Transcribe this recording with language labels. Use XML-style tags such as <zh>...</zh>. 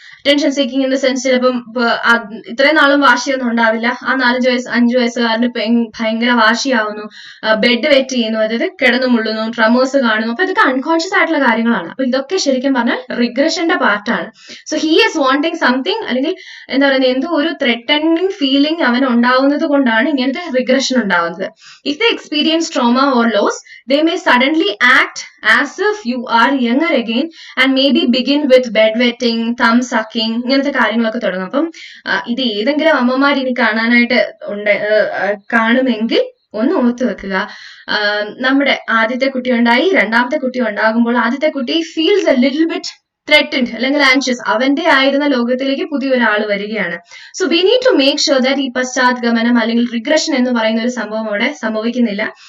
<en>attention seeking in the sense</en> <ml>ചിലപ്പം ഇത്രയും നാളും വാശിയൊന്നും ഉണ്ടാവില്ല, ആ 5 വയസ്സുകാരന് ഭയങ്കര വാശിയാവുന്നു, ബെഡ് വെറ്റ് ചെയ്യുന്നു, അതായത് കിടന്നു മുള്ളുന്നു, ട്രമേഴ്സ് കാണുന്നു. അപ്പൊ ഇതൊക്കെ അൺകോൺഷ്യസ് ആയിട്ടുള്ള കാര്യങ്ങളാണ്. അപ്പൊ ഇതൊക്കെ ശരിക്കും പറഞ്ഞാൽ റിഗ്രഷന്റെ പാർട്ടാണ്.</ml> <en>so he is wanting something,</en> <ml>അല്ലെങ്കിൽ എന്താ പറയുന്നത്, എന്തോ ഒരു ത്രെറ്റനിങ് ഫീലിംഗ് അവൻ ഉണ്ടാവുന്നത് കൊണ്ടാണ് ഇങ്ങനത്തെ റിഗ്രഷൻ ഉണ്ടാവുന്നത്.</ml> <en>if the experience trauma or loss, they may suddenly act as if you are younger again and maybe begin with bedwetting, thumb sucking,</en> <ml>ഇങ്ങനത്തെ കാര്യങ്ങളൊക്കെ തുടങ്ങും. അപ്പം ഇത് ഏതെങ്കിലും അമ്മമാർ ഇനി കാണാനായിട്ട് കാണുമെങ്കിൽ ഒന്ന് ഓർത്തു വെക്കുക. നമ്മുടെ ആദ്യത്തെ കുട്ടി ഉണ്ടായി, രണ്ടാമത്തെ കുട്ടി ഉണ്ടാകുമ്പോൾ ആദ്യത്തെ കുട്ടി</ml> <en>feels a little bit threatened</en> <ml>അല്ലെങ്കിൽ ആൻഷ്യസ്. അവന്റെ ആയിരുന്ന ലോകത്തിലേക്ക് പുതിയൊരാൾ വരികയാണ്.</ml> <en>so we need to make sure that</en> <ml>ഈ പശ്ചാത്ഗമനം അല്ലെങ്കിൽ റിഗ്രഷൻ എന്ന് പറയുന്ന ഒരു സംഭവം അവിടെ സംഭവിക്കുന്നില്ല.</ml>